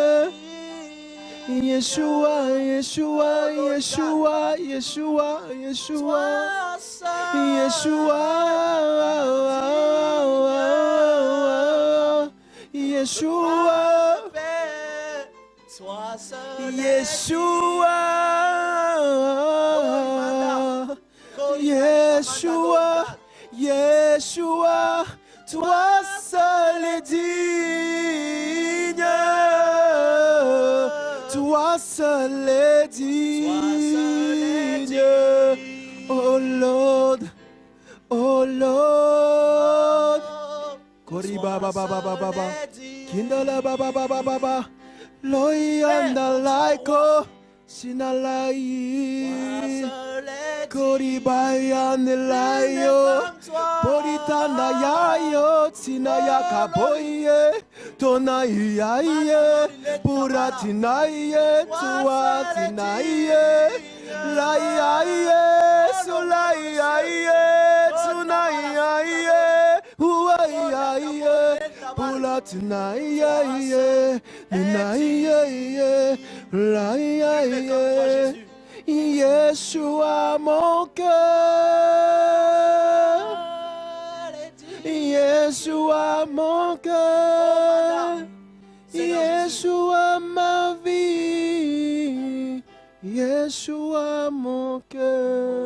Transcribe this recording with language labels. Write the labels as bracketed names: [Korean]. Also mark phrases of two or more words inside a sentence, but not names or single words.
[French] Yeshua, Yeshua, Yeshua, Yeshua, Yeshua, Yeshua, Yeshua, Yeshua, Yeshua, Yeshua, toi seul est digne. Toi seul est digne. [English] Oh Lord, oh Lord. Kori baba baba baba, kindala baba baba baba, loyanda laiko, sinalai. Kori bayane layo, poritanda yayo, tinaya kaboye, tonaye yaye, puratinaye, tuatinaye, layaye, solayaye, tunayaye, huayaye, puratinaye, ninaye, layaye. [French] Yeshua mon cœur, Yeshua mon cœur, Yeshua ma vie, Yeshua mon cœur.